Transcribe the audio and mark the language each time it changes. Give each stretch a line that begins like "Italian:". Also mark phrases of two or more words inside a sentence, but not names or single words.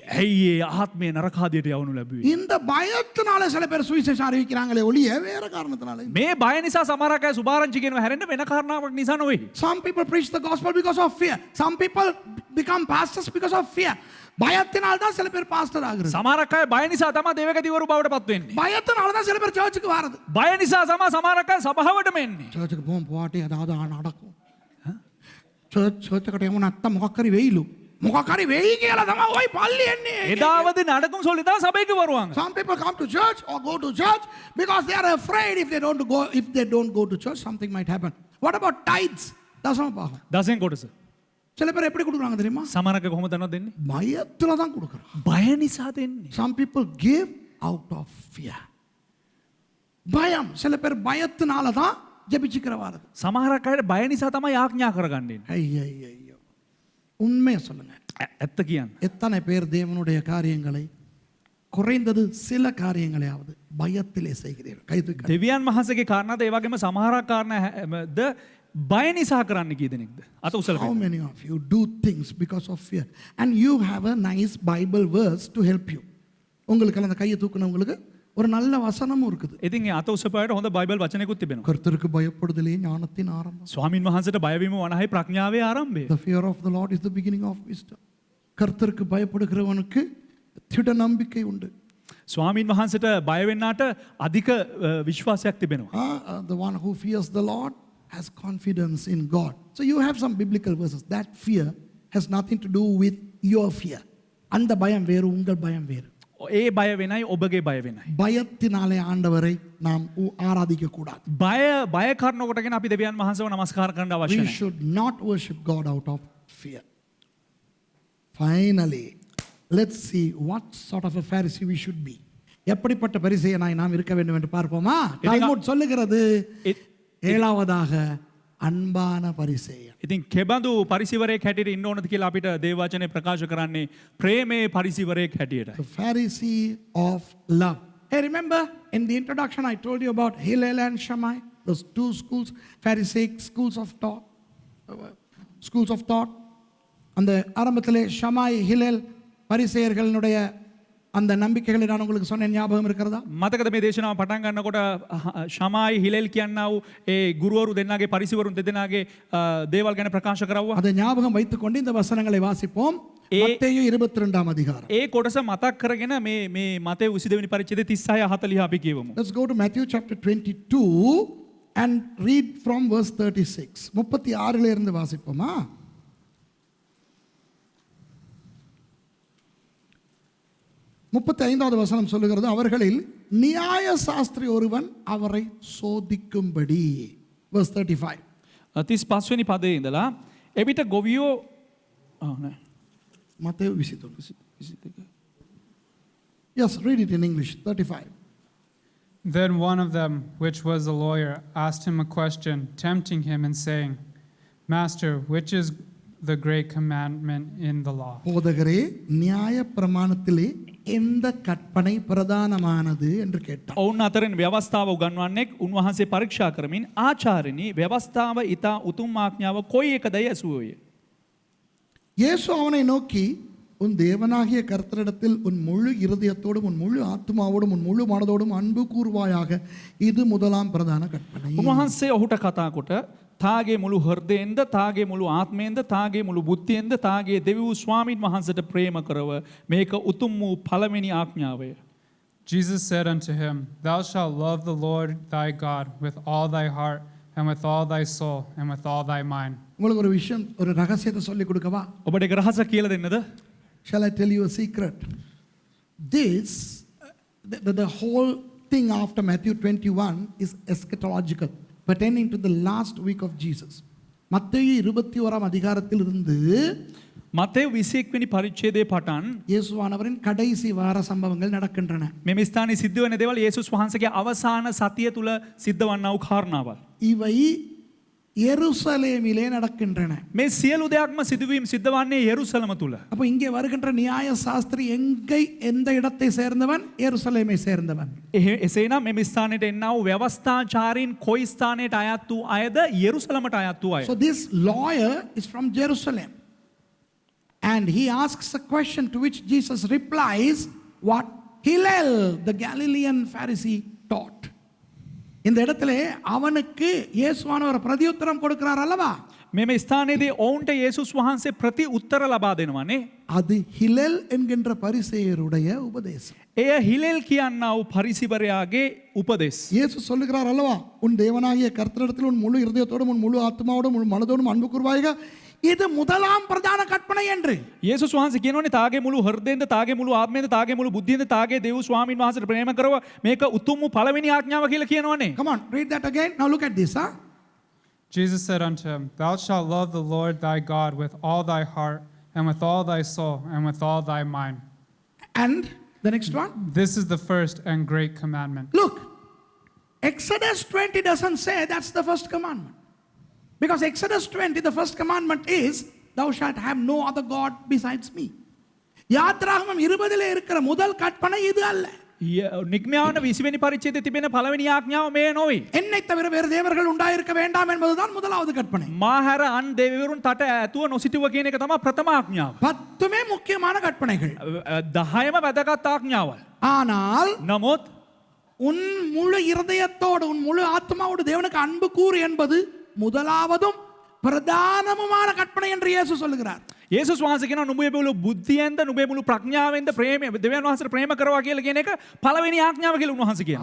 Sinhala: ඇයි ඒ ආත්මය නරකාදියට යවනු ලැබුවේ?
Tamil: இந்த பயத்தினால சில பேர் சுவிசேஷம் அறிவிக்கிறாங்களே ஒழிய வேற காரணத்தினால.
Sinhala: මේ බය නිසා සමහරක් අය සුභාරංචි කියනවා හැරෙන්න වෙන කාරණාවක් නිසා නොවේ.
English: Some people preach the gospel because of fear. Some people become pastors because of fear.
Tamil: பயத்தினால தான் சில பேர் பாஸ்டர் ஆகுறது.
Sinhala: සමහරක් අය බය නිසා තමයි දේවගතිවරු බවට පත් වෙන්නේ.
Tamil: பயத்தினால தான் சில பேர் சர்ச்சுக்கு வரது.
Sinhala: බය නිසා තමයි සමහරක් අය සභාවටම එන්නේ.
Tamil: சர்ச்சுக்கு போவாட்டி அதாவது நடக்கும்.
Sinhala: சர்ச்சுකට යමු නැත්තම් මොකක් හරි වෙයිලු. මොකක් හරි වෙයි කියලා තමයි ওই පල්ලි එන්නේ.
Tamil: அதாவது நடக்கும் சொல்லி தான் சபைக்கு வருவாங்க.
English: Some people come to church or go to church because they are afraid if they don't go to church something might happen. What about tithes?
Tamil: தசம பாகம்.
Sinhala: දසෙන් කොටස.
Tamil: சில பேர் எப்படி கொடுக்குறாங்க தெரியுமா?
Sinhala: සමහරක් අය කොහොමද දෙන්නේ?
Tamil: பயத்துல தான் கொடுக்குறாங்க.
Sinhala: බය නිසා දෙන්නේ.
English: Some people give out of fear.
Tamil: பயம். சில பேர் பயத்தினால தான் ஜெபிச்சுக்கிற வாரது.
Sinhala: සමහරක් අයට බය නිසා තමයි යාඥා කරගන්නේ.
Tamil: ஐயோ உண்மையை சொல்லுங்க.
Sinhala: ඇත්ත කියන්න.
Tamil: எத்தனை பேர் தேவனுடைய காரியங்களை குறைந்தது சில காரியங்களையாவது பயத்திலே செய்கிறீர்கள்? கை தூக்கி.
Sinhala: දෙවියන් වහන්සේගේ කාරණාද ඒ වගේම සමහරක් කාරණාද බය නිසා කරන්න කී දෙනෙක්ද? අත
English: How
Sinhala: උසලා.
English: many of you do things because of fear and you have a nice Bible verse to help you?
Tamil: உங்களுக்கு அந்த கையை தூக்குனவங்களுக்கு ஒரு நல்ல வசனமும் இருக்குது.
Sinhala: ඉතින් ඒ අත උසපායට හොඳ බයිබල් වචනයකුත් තිබෙනවා.
Tamil: கர்த்தருக்கு பயப்படுதலே ஞானத்தின் ஆரம்பம்.
Sinhala: ස්වාමින් වහන්සේට බය වීම වනහයි ප්‍රඥාවේ ආරම්භය.
English: The fear of the Lord is the beginning of wisdom.
Tamil: கர்த்தருக்கு பயப்படுகிறவனுக்கு திட நம்பிக்கை உண்டு.
Sinhala: ස්වාමින් වහන්සේට බය වෙන්නාට අධික විශ්වාසයක් තිබෙනවා.
English: The one who fears the Lord has confidence in God. So you have some biblical verses. That fear has nothing to do with your fear.
Tamil: அந்த பயம் வேறு, உங்கள் பயம் வேறு.
Sinhala: ඒ බය වෙනයි ඔබගේ බය වෙනයි.
Tamil: பயத்தினாலே ஆண்டவரை நாம் ஆராதிக்க கூடாது.
Sinhala: බය කරන කොටගෙන අපි දෙවියන් වහන්සේව නමස්කාර කරන්න අවශ්‍ය
English: We
Sinhala: නැහැ.
English: should not worship God out of fear. Finally, let's see what sort of a Pharisee we should be.
Tamil: எப்படிப்பட்ட பரிசேயனாய் நாம் இருக்க வேண்டும் என்று பார்ப்போமா? தால்முட் சொல்லுகிறது ஏழாவதாக அன்பான பரிசேய.
Sinhala: ඉතින් කෙබඳු පරිසිවරයෙක් හැටියට ඉන්න ඕනද කියලා අපිට දේව වචනේ ප්‍රකාශ කරන්නේ ප්‍රේමේ පරිසිවරයෙක් හැටියට.
English: The Pharisee of love. Hey, remember in the introduction I told you about Hillel and Shammai, those two schools, Pharisaic schools of thought.
Tamil: அந்த ஆரம்பத்திலே ஷமாய் ஹிலேல் பரிசேயர்களுடைய அந்த நம்பிக்கைகளை நான் உங்களுக்கு சொன்ன ஞாபகம் இருக்கிறதா?
Sinhala: මතකද මේ දේශනාව පටන් ගන්නකොට ශමායි හිලෙල් කියන්නා වූ ඒ ගුරුවරු දෙන්නාගේ පරිසිවරුන් දෙදෙනාගේ දේවල් ගැන ප්‍රකාශ කරවුවා.
Tamil: அதை ஞாபகம் வைத்துக்கொண்டு இந்த வசனங்களை வாசிப்போம். மத்தேயு 22 அதிகாரம்.
Sinhala: ඒ කොටස මතක් කරගෙන මේ මතේ 22 වෙනි පරිච්ඡේදයේ 36 40 අපි කියවමු.
English: Let's go to Matthew chapter 22 and read from verse 36.
Tamil: 36 ல இருந்து வாசிப்போமா? 35வது வசனம் சொல்லுகிறது, அவர்களில் நியாய சாஸ்திரி ஒருவன் அவரை சோதிக்கும்படி.
English: verse 35.
Sinhala: 35 වෙනි පදයේ ඉඳලා එවිට ගොවියෝ මතේයු 23.
English: Yes, read it in English. 35. Then one of them, which was a lawyer, asked him a question, tempting him and saying, Master, which is the great commandment in the law?
Tamil: போதகரே, நியாய பிரமாணத்திலே எந்த கற்பனை பிரதானமானது என்று கேட்டார்.
Sinhala: ඔවුන් අතරින් ව්‍යවස්ථාව උගන්වන්නෙක් උන්වහන්සේ පරීක්ෂා කරමින් ආචාර්යනි ව්‍යවස්ථාව ඊතා උතුම් ආඥාව කොයි එකදයි ඇසුවෝය.
Tamil: இயேசு அவனை நோக்கி, உன் தேவனாகிய கர்த்தரிடத்தில் உன் முழு இருதயத்தோடும் உன் முழு ஆத்மாவோடும் உன் முழு மனதோடும் அன்பு கூர்வாயாக, இது முதலாம் பிரதான கற்பனை.
Sinhala: උන්වහන්සේ ඔහුට කතා කොට තාගේ මුළු හෘදයෙන්ද තාගේ මුළු ආත්මයෙන්ද තාගේ මුළු බුද්ධියෙන්ද තාගේ දෙවි වූ ස්වාමීන් වහන්සේට ප්‍රේම කරව මේක උතුම් වූ පළවෙනි ආඥාවය.
English: Jesus said unto him, Thou shalt love the Lord thy God with all thy heart and with all thy soul and with all thy mind.
Tamil: உங்களுக்கு ஒரு விஷயம், ஒரு ரகசியத்தை சொல்லிக் கொடுக்கவா?
Sinhala: ඔබට ඒක රහස කියලා දෙන්නද?
English: Shall I tell you a secret? This, the whole thing after Matthew 21 is eschatological, pertaining to the last week of Jesus.
Tamil: மத்தேயு 21 அதிகாரத்தில் இருந்து
Sinhala: මතෙව් 21 වෙනි පරිච්ඡේදයේ පටන්
Tamil: இயேசுவானவரின் கடைசி வார சம்பவங்கள் நடக்கின்றன.
Sinhala: මෙම ස්ථානයේ සිද්ධ වෙන දේවල් යේසුස් වහන්සේගේ අවසාන සතිය තුල සිද්ධ වන්නා වූ කාරණාවල්.
Tamil: இவை எருசலேமிலே நடக்கின்றன.
Sinhala: මේ සියලු දෙයක්ම සිදුවීම් සිද්ධ වන්නේ යෙරුසලම තුල.
Tamil: அப்போ இங்கே வருகின்ற நியாய சாஸ்திரி எந்த இடத்தை சேர்ந்தவன்? எருசலேமை சேர்ந்தவன்.
Sinhala: එසේනම් මෙම ස්ථානයට එන්නා වූ ව්‍යවස්ථාචාරීන් කොයි ස්ථානයට අයත් වූ අයද? යෙරුසලමට අයත් වූ අය.
English: So this lawyer is from Jerusalem. And he asks a question to which Jesus replies what Hillel, the Galilean Pharisee, taught.
Tamil: இந்த இடத்துல அவனுக்கு இயேசுவானவர் பிரதியுத்தரம் கொடுக்கிறார் அல்லவா?
Sinhala: මෙම ස්ථානයේදී ඔවුන්ට යේසුස් වහන්සේ ප්‍රති උත්තර ලබා දෙනවානේ.
Tamil: அது ஹிலேல் என்கின்ற பரிசேயருடைய உபதேசம்.
Sinhala: එය හිලෙල් කියන්නා වූ පරිසිවරයාගේ උපදෙස්.
Tamil: இயேசு சொல்லுகிறார் அல்லவா, உன் தேவனாகிய கர்த்தரிடத்தில் உன் முழு இருதயத்தோடும் உன் முழு ஆத்மாவோடும் முழு மனதோடும் அன்பு கூர்வாயாக, இது முதலாம் பிரதான கற்பனை என்று.
Sinhala: යේසුස් වහන්සේ කියනෝනේ තාගේ මුළු හෘදයෙන්ද තාගේ මුළු ආත්මයෙන්ද තාගේ මුළු බුද්ධියෙන්ද තාගේ දේව ස්වාමීන් වහන්සේට ප්‍රේම කරව මේක උතුම් වූ පළවෙනි ආඥාව කියලා කියනවනේ.
English: Come on, read that again. Now look at this, huh? Jesus said unto him, Thou shalt love the Lord thy God with all thy heart, and with all thy soul, and with all thy mind. And the next one. This is the first and great commandment. Look, Exodus 20 doesn't say that's the first commandment. Because Exodus 20, the first commandment is, Thou shalt have no other God besides me.
Tamil: யாத்ராகமம் 20 இருக்கிற முதல் கற்பனை இது அல்ல.
Sinhala: නිග්මයාන 20 වෙනි පරිච්ඡේදයේ තිබෙන පළවෙනි ආඥාව මේ නොවේ.
Tamil: என்னை தவிர வேறு தேவர்கள் உண்டாயிருக்க வேண்டாம் என்பதுதான் முதலாவது கற்பனை.
Sinhala: මාහැර අන් දෙවිවරුන් තට ඇතුව නොසිටුව කියන එක තමයි ප්‍රථම ආඥාව.
Tamil: 10மே முக்கியமான கற்பனைகள்.
Sinhala: 10ම වැදගත් ආඥාවල්.
Tamil: ஆனால்
Sinhala: නමුත්
Tamil: உன் முழு இருதயத்தோடு உன் முழு ஆத்மாவோடு தேவனுக்கு அன்பு கூறு என்பது முதலாவதும் பிரதானமுமான கற்பனை என்று இயேசு சொல்லுகிறார்.
Sinhala: යේසුස් වහන්සේ කියනවා නුඹේ මුළු බුද්ධියෙන්ද නුඹේ මුළු ප්‍රඥාවෙන්ද ප්‍රේමය දෙවියන් වහන්සේට ප්‍රේම කරවා කියලා කියන එක පළවෙනි ආඥාව කියලා උන්වහන්සේ කියනවා.